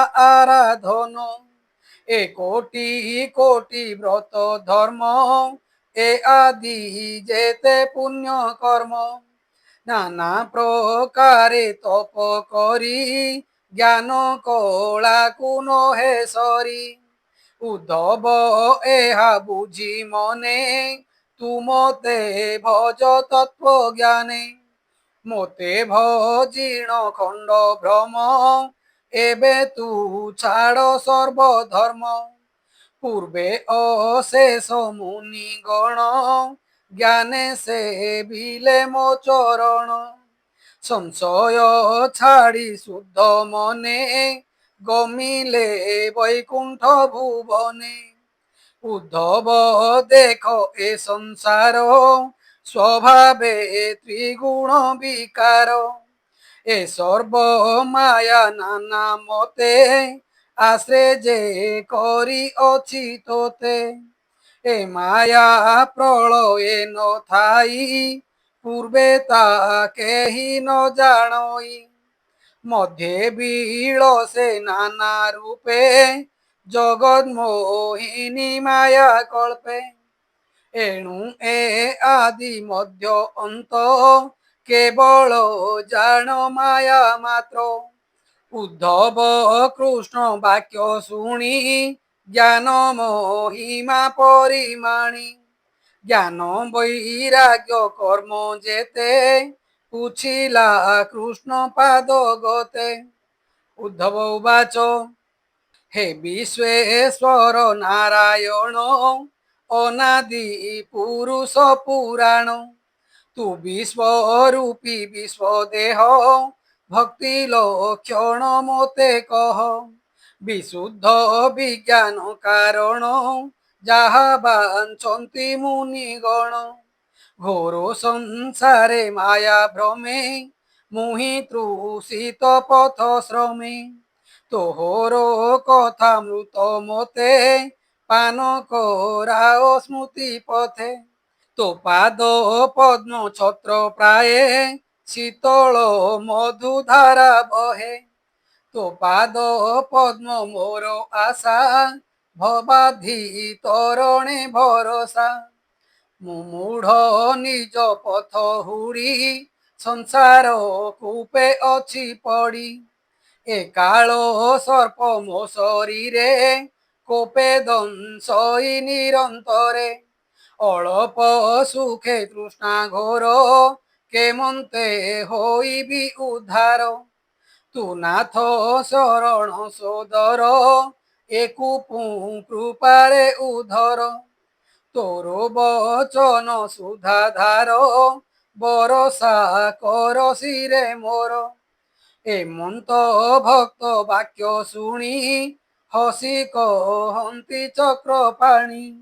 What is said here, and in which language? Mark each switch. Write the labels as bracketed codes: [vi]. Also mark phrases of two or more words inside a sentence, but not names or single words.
[or] ଆରାଧନ ଏ କୋଟି କୋଟି ବ୍ରତ ଧର୍ମ ଏ ଆଦି ଯେତେ ପୁଣ୍ୟ କର୍ମ ନାନା ପ୍ରକାରେ ତପ କରି ଜ୍ଞାନ କଳା କୁନ ହେ ସରି ଉଦ୍ଧବ ଏହା ବୁଝି ମନେ ତୁମତେ ଭଜ ତତ୍ତ୍ୱ ଜ୍ଞାନେ ମୋତେ ଭଜିଣ ଖଣ୍ଡ ଭ୍ରମ ଏବେ ତୁ ଛାଡ଼ ସର୍ବଧର୍ମ ପୂର୍ବେ ଅଶେଷ ମୁନି ଗଣ ଜ୍ଞାନେ ସେ ବିଲେ ମୋ ଚରଣ ସଂଶୟ ଛାଡ଼ି ଶୁଦ୍ଧ ମନେ ଗମିଲେ ବୈକୁଣ୍ଠ ଭୁବନେ ଉଦ୍ଧବ ଦେଖ ଏ ସଂସାର ସ୍ୱଭାବେ ତ୍ରିଗୁଣ ବିକାର ଏ ସର୍ବ ମାୟା ନାନା ମତେ ଆଶ୍ରେ ଯେ କରି ଅଛି ତୋତେ ଏ ମାୟା ପ୍ରଳୟେ ନ ଥାଇ ପୂର୍ବେ ତା କେହି ନ ଜାଣଇ ମଧ୍ୟ ବିଳସେ ନାନା ରୂପେ ଜଗତ ମୋହିନୀ ମାୟା କଳ୍ପେ ଏଣୁ ଏ ଆଦି ମଧ୍ୟ ଅନ୍ତ କେବଳ ଜାଣ ମାୟା ମାତ୍ର ଉଦ୍ଧବ କୃଷ୍ଣ ବାକ୍ୟ ଶୁଣି ଜ୍ଞାନ ମହିମା ପରିମାଣି ଜ୍ଞାନ ବୈରାଗ୍ୟ କର୍ମ ଯେତେ ପୁଛିଲା କୃଷ୍ଣ ପାଦ ଗତେ ଉଦ୍ଧବ ଉବାଚ ହେ ବିଶ୍ୱେଶ୍ୱର ନାରାୟଣ ଅନାଦି ପୁରୁଷ ପୁରାଣ ତୁ ବିଶ୍ୱରୂପୀ ବିଶ୍ୱଦେହ ଭକ୍ତି ଲକ୍ଷଣ ମୋତେ କହ ବିଶୁଦ୍ଧ ବିଜ୍ଞାନ କାରଣ ଯାହା ବାଞ୍ଛନ୍ତି ମୁନିଗଣ ଘୋର ସଂସାରେ ମାୟା ଭ୍ରମେ ମୁହିଁ ତୃଷିତ ପଥ ଶ୍ରମେ ତୋହର କଥା ମୃତ ମତେ ପାନ କରାଓ ସ୍ମୃତି ପଥେ ତୋ ପାଦ ପଦ୍ମ ଛତ୍ର ପ୍ରାୟେ ଶୀତଳ ମଧୁଧାରା ବହେ ତୋ ପାଦ ପଦ୍ମ ମୋର ଆଶା ଭବାଧି ତରଣେ ଭରସା ମୁମୂଢ଼ ନିଜ ପଥ ହୁଡ଼ି ସଂସାର କୂପେ ଅଛି ପଡ଼ି ଏ କାଳ ସର୍ପ ମୋ ଶରୀରେ କୋପେ ଦଂଶଇ ନିରନ୍ତରେ ଅଳ୍ପ ସୁଖେ ତୃଷ୍ଣା ଘୋର କେମନ୍ତେ ହୋଇବି ଉଦ୍ଧାର ତୁ ନାଥ ଶରଣ ସୋଦର ଏକୁ କୃପାରେ ଉଧର ତୋର ବଚନ ସୁଧାଧାର ବରଷା କର ଶିରେ ମୋର ଏମନ୍ତ ଭକ୍ତ ବାକ୍ୟ ଶୁଣି ହସି କହନ୍ତି ଚକ୍ରପାଣି